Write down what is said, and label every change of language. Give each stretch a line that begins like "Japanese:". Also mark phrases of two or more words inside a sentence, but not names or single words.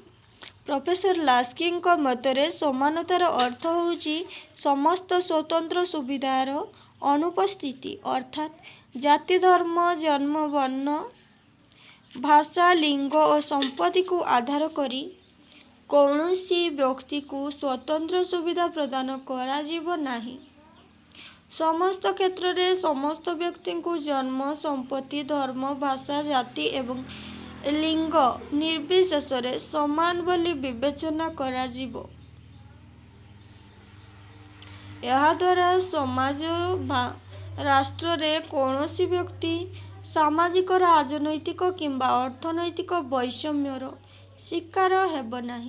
Odia: ପ୍ରଫେସର ଲାସ୍କିଙ୍କ ମତରେ ସମାନତାର ଅର୍ଥ ହେଉଛି ସମସ୍ତ ସ୍ୱତନ୍ତ୍ର ସୁବିଧାର ଅନୁପସ୍ଥିତି ଅର୍ଥାତ୍ ଜାତି ଧର୍ମ ଜନ୍ମ ବର୍ଣ୍ଣ ଭାଷା ଲିଙ୍ଗ ଓ ସମ୍ପତ୍ତିକୁ ଆଧାର କରି କୌଣସି ବ୍ୟକ୍ତିକୁ ସ୍ୱତନ୍ତ୍ର ସୁବିଧା ପ୍ରଦାନ କରାଯିବ ନାହିଁ। ସମସ୍ତ କ୍ଷେତ୍ରରେ ସମସ୍ତ ବ୍ୟକ୍ତିଙ୍କୁ ଜନ୍ମ ସମ୍ପତ୍ତି ଧର୍ମ ଭାଷା ଜାତି ଏବଂ ଲିଙ୍ଗ ନିର୍ବିଶେଷରେ ସମାନ ବୋଲି ବିବେଚନା କରାଯିବ। ଏହାଦ୍ୱାରା ସମାଜ ବା ରାଷ୍ଟ୍ରରେ କୌଣସି ବ୍ୟକ୍ତି ସାମାଜିକ ରାଜନୈତିକ କିମ୍ବା ଅର୍ଥନୈତିକ ବୈଷମ୍ୟର ଶିକାର ହେବ ନାହିଁ।